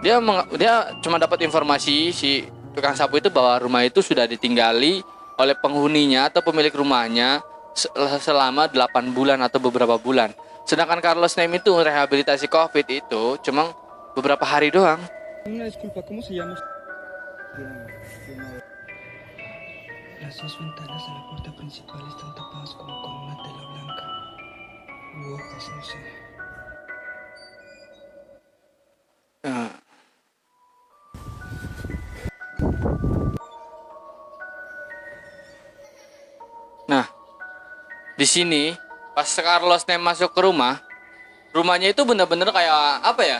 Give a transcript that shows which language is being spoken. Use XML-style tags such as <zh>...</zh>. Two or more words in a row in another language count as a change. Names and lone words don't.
<id>Dia cuma dapat informasi si tukang sapu itu bahwa rumah itu sudah ditinggali oleh penghuninya atau pemilik rumahnya selama 8 bulan atau beberapa bulan. Sedangkan Carlos Nem itu rehabilitasi COVID itu cuma beberapa hari doang.</id> <es>Una disculpa, ¿cómo se llama? Las dos ventanas de la puerta principal están tapadas como con una tela blanca u hojas, no sé.</es> <id>Nah, di sini pas Carlos Nem masuk ke rumahnya itu bener-bener kayak apa ya?</id>